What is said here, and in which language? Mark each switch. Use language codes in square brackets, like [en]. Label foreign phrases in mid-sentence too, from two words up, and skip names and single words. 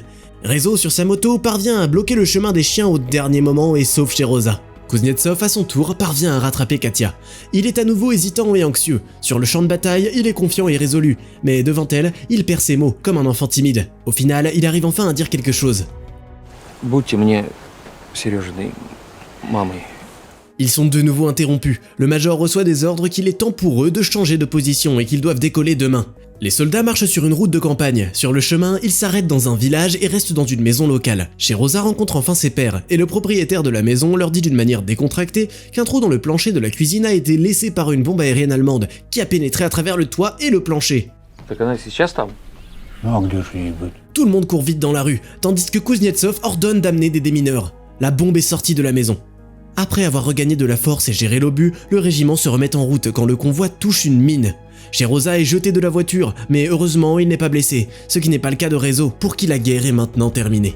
[fr] Rezo, sur sa moto, parvient à bloquer le chemin des chiens au dernier moment et sauve Sheroza. Kuznetsov, à son tour, parvient à rattraper Katia. Il est à nouveau hésitant et anxieux. Sur le champ de bataille, il est confiant et résolu, mais devant elle, il perd ses mots, comme un enfant timide. Au final, il arrive enfin à dire quelque chose. [ru] Будьте мне Сережиной мамой. [fr] Ils sont de nouveau interrompus. Le major reçoit des ordres qu'il est temps pour eux de changer de position et qu'ils doivent décoller demain. Les soldats marchent sur une route de campagne. Sur le chemin, ils s'arrêtent dans un village et restent dans une maison locale. Sheroza rencontre enfin ses pères, et le propriétaire de la maison leur dit d'une manière décontractée qu'un trou dans le plancher de la cuisine a été laissé par une bombe aérienne allemande qui a pénétré à travers le toit et le plancher. [ru] Так она сейчас там? Ну а где же ей быть? [fr] Tout le monde court vite dans la rue, tandis que Kuznetsov ordonne d'amener des démineurs. La bombe est sortie de la maison. Après avoir regagné de la force et géré l'obus, le régiment se remet en route quand le convoi touche une mine. Sheroza est jeté de la voiture, mais heureusement il n'est pas blessé, ce qui n'est pas le cas de Rezo, pour qui la guerre est maintenant terminée.